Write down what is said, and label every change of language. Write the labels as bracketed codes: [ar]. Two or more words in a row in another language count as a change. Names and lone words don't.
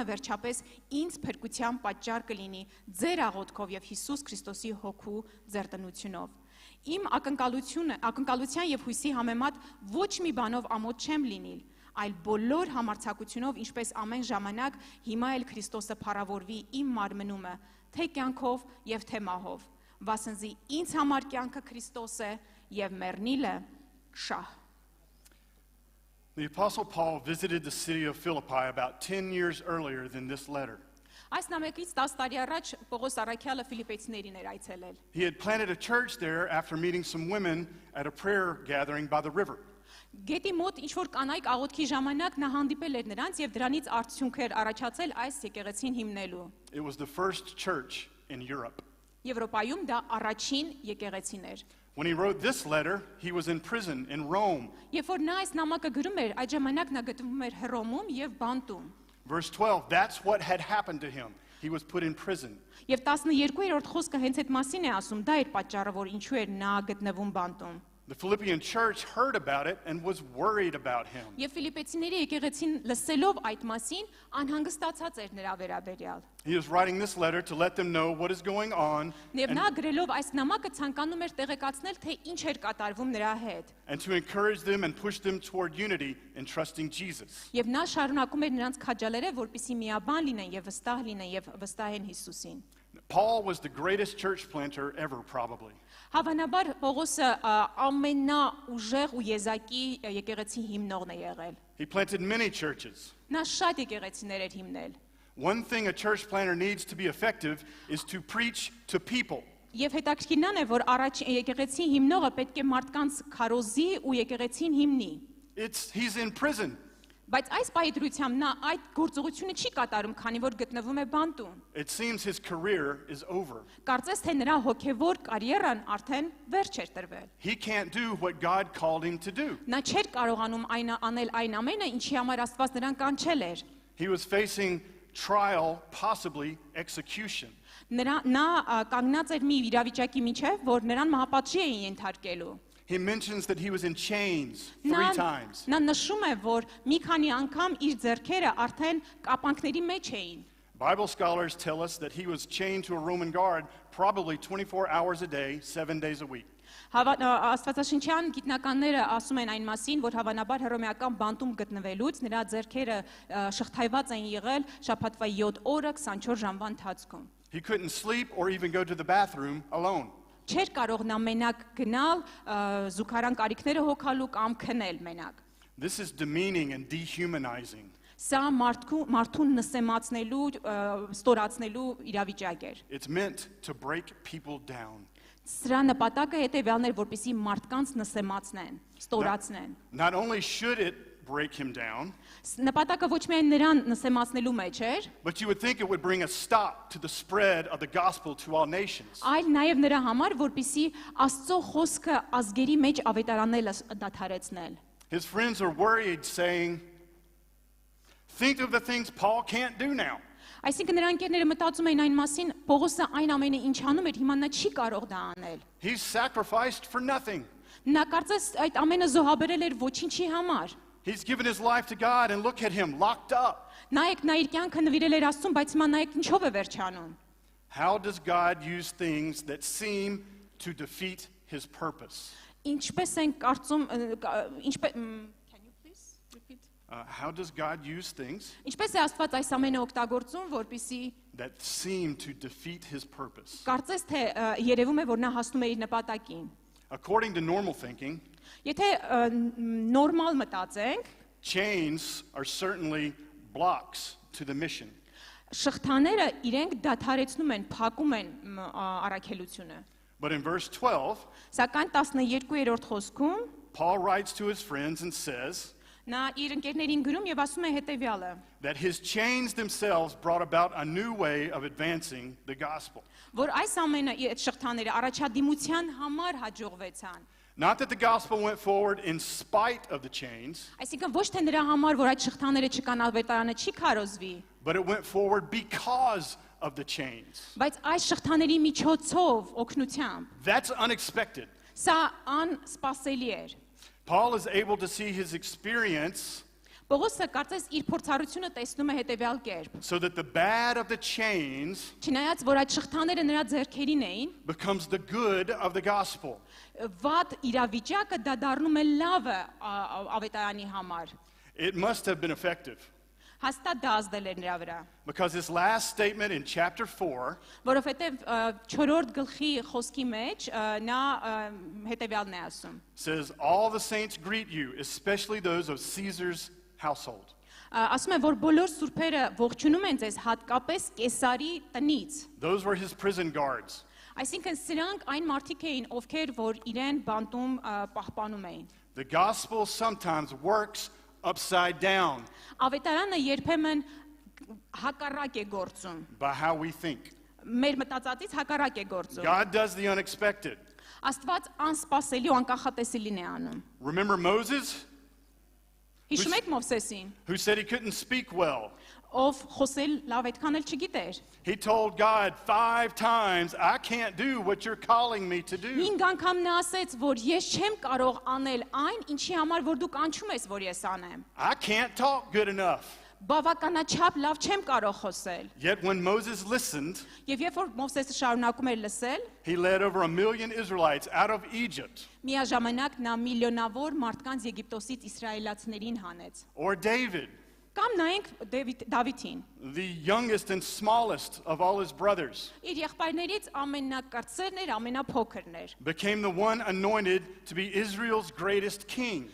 [hy] վերջապես ինձ փրկության պատճառ կլինի ձեր աղոթքով եւ Հիսուս Քրիստոսի հոգու ձեռնությունով։ Իմ ակնկալության եւ հույսի համեմատ ոչ մի բանով ամոթ չեմ լինիլ, այլ բոլոր համարձակությունով, ինչպես ամեն ժամանակ, հիմա էլ Քրիստոսը փառավորվի իմ մարմնումը, թե կյանքով եւ թե մահով, վասնզի ինձ համար կյանքը Քրիստոս է եւ մեռնիլը շահ։ [en] The Apostle Paul visited the city of Philippi about 10 years earlier than this letter. [hy] Այս նամակից 10 տարի առաջ Պողոս Առաքյալը Ֆիլիպեցիներին էր այցելել։ [en] He had planted a church there after meeting some women at a prayer gathering by the river. [hy] Գետի մոտ ինչ որ կանայք աղոթքի ժամանակ նա հանդիպել էր նրանց եւ դրանից արդյունքեր առաջացել այս եկեղեցին հիմնելու։ [en] It was the first church in Europe. [hy] Եվրոպայում դա առաջին եկեղեցին էր։ [en] When he wrote this letter, he was in prison in Rome. [hy] Երբ որ նա այս նամակը գրում էր, այդ ժամանակ նա գտնվում էր Հռոմում եւ բանտում։ [en] Verse 12, that's what had happened to him. he was put in prison. [hy] Եվ 12-րդ խոսքը հենց այդ մասին է ասում, դա էր պատճառը, որ ինչու էր նա գտնվում բանտում։ [en] The Philippian church heard about it and was worried about him. [hy] Եվ Ֆիլիպեցիների եկեղեցին լսելով այդ մասին, անհանգստացած էր նրա վերաբերյալ։ [en] He was writing this letter to let them know what is going on [hy] Եվ նա գրելով այս նամակը ցանկանում էր տեղեկացնել, թե ինչ էր կատարվում նրա հետ։ [en] and to encourage them and push them toward unity in trusting Jesus. [hy] Եվ նա շարունակում էր նրանց քաջալերել, որպեսզի միաբան լինեն եւ վստահ լինեն եւ վստահեն Հիսուսին։ [en] Paul was the greatest church planter ever, probably. [hy] Հավանաբար Պողոսը ամենաուժեղ ու եզակի եկեղեցի հիմնողն է եղել։ [en] He planted many churches. [hy] Նա շատ եկեղեցիներ էր հիմնել։ [en] One thing a church planter needs to be effective is to preach to people. [hy] Եվ հետաքրքիրն է, որ եկեղեցի հիմնողը պետք է մարդկանց քարոզի ու եկեղեցին հիմնի։ [en] He's in prison. [hy] Բայց այս պայծրությամբ նա այդ գործողությունը չի կատարում, քանի որ գտնվում է բանտում։ [en] It seems his career is over. [hy] Կարծես թե նրա հոգևոր կարիերան արդեն վերջ էր տրվել։ [en] He can't do what God called him to do. [hy] Նա չէր կարողանում անել այն ամենը, ինչի համար Աստված նրան կանչել էր։ [en] He was facing trial, possibly execution. [hy] Նա կանգնած էր մի իրավիճակի միջև, որ նրան մահապատժի էին ենթարկելու։ [en] He mentions that he was in chains 3 times. [hy] Նա նշում է, որ մի քանի անգամ իր ձեռքերը արդեն կապանքների մեջ էին։ [en] Bible scholars tell us that he was chained to a Roman guard probably 24 hours a day, 7 days a week. [hy] Աստվածաշնչյան գիտնականները ասում են այն մասին, որ հավանաբար հռոմեական բանտում գտնվելուց նրա ձեռքերը շղթայված են եղել շաբաթվա 7 օրը 24 ժամվա ընթացքում։ [en] He couldn't sleep or even go to the bathroom alone. [hy] Չէր կարող նա մենակ գնալ զուգարան կարիքները հոգալու կամ քնել մենակ։ [en] This is demeaning and dehumanizing. [hy] Սա մարդուն նսեմացնելու, ստորացնելու իրավիճակ էր։ [en] It's meant to break people down. [hy] Սրա նպատակը հետևյալն էր, որպեսզի մարդկանց նսեմացնեն, ստորացնեն։ [en] Not only should it break him down, [hy] Նպատակը ոչ միայն նրան նսեմացնելու մեջ էր, [en] but you would think it would bring a stop to the spread of the gospel to all nations. [hy] այլ նաև նրա համար, որպեսզի Աստծո խոսքը ազգերի մեջ ավետարանելը դադարեցնել։ [en] His friends are worried, saying, think of the things Paul can't do now. [hy] Այսինքն նրա ընկերները մտածում էին այն մասին, Պողոսը այն ամենը ինչ անում էր, հիմա նա չի կարող դա անել։ [en] He's sacrificed for nothing. [hy] Նա կարծես այդ ամենը զոհաբերել էր ոչինչի համար։ [en] He's given his life to God, and look at him, locked up. [hy] Նայեք, նա իր կյանքը նվիրել էր Աստծուն, բայց հիմա նայեք ինչով է վերջանում։ [en] How does God use things that seem to defeat his purpose? [hy] Ինչպես են կարծում, [en] Can you please repeat? How does God use things [hy] Ինչպես է Աստված այս ամենը օգտագործում, որպեսզի [en] that seem to defeat his purpose? [hy] կարծես թե երևում է, որ նա հասնում է իր նպատակին։ [en] According to normal thinking, [hy] Եթե նորմալ մտածենք, [en] chains are certainly blocks to the mission. [hy] շղթաները իրենք դադարեցնում են, փակում են առաքելությունը։ [en] But in verse 12, [hy] Սակայն 12-րդ խոսքում [en] Paul writes to his friends and says [hy] նա իր ընկերներին գրում եւ ասում է հետեւյալը. [en] that his chains themselves brought about a new way of advancing the gospel. [hy] Որ այս ամենը այդ շղթաները առաջադիմության համար հաջողվեցան։ [en] Not that the gospel went forward in spite of the chains, [hy] Այսինքն ոչ թե նրա համար, որ այդ շղթաները չկան, ավետարանը չի քարոզվի, [en] but it went forward because of the chains. [hy] բայց այս շղթաների միջոցով օգնությամբ [en] That's unexpected. [hy] սա անսպասելի էր։ [en] Paul is able to see his experience [hy] Պողոսը կարծես իր փորձառությունը տեսնում է հետեւյալ կերպ։ [en] so that the bad of the chains [hy] Չնայած որ այդ շղթաները նրա ձեռքերին էին, [en] becomes the good of the gospel. [hy] վատ իրավիճակը դա դառնում է լավը ավետարանի համար։ [en] It must have been effective [hy] Հաստատ դա ազդել էր նրա վրա, [en] because his last statement in chapter 4 [hy] որովհետև 4-րդ գլխի խոսքի մեջ նա հետեւյալն է ասում։ [en] says, all the saints greet you, especially those of Caesar's household. [hy] Ասում է, որ բոլոր սուրբերը ողջունում են ձեզ, հատկապես Կեսարի տնից։ [en] Those were his prison guards. [hy] Այսինքն սրանք այն մարդիկ էին, ովքեր որ իրեն բանտում պահպանում էին։ [en] The gospel sometimes works upside down [hy] Ավետարանը երբեմն հակառակ է գործում։ [en] by how we think. [hy] Մեր մտածածից հակառակ է գործում։ [en] God does the unexpected. [hy] Աստված անսպասելի ու անկախատեսելին է անում։ [en] Remember Moses, [hy] Հիշում եք Մովսեսին, [en] who said he couldn't speak well? [hy] ով խոսել լավ այդքան էլ չգիտեր։ [en] He told God 5 times, I can't do what you're calling me to do. [hy] 5 անգամ նա ասեց, որ ես չեմ կարող անել այն, ինչի համար որ դու կանչում ես, որ ես անեմ։ [en] I can't talk good enough. [hy] Բավականաչափ լավ չեմ կարող խոսել։ [en] Yet when Moses listened, [hy] Եվ երբ որ Մովսեսը շարունակում էր լսել, [en] he led over 1 million Israelites out of Egypt. [hy] միաժամանակ նա միլիոնավոր մարդկանց Եգիպտոսից իսրայելացիներին հանեց։ [en] Or David, [hy] Կամ նայենք Դավիթին։ [en] the youngest and smallest of all his brothers, [hy] Իր եղբայրներից ամենակրտսերն էր, ամենափոքրն էր։ [en] became the one anointed to be Israel's greatest king.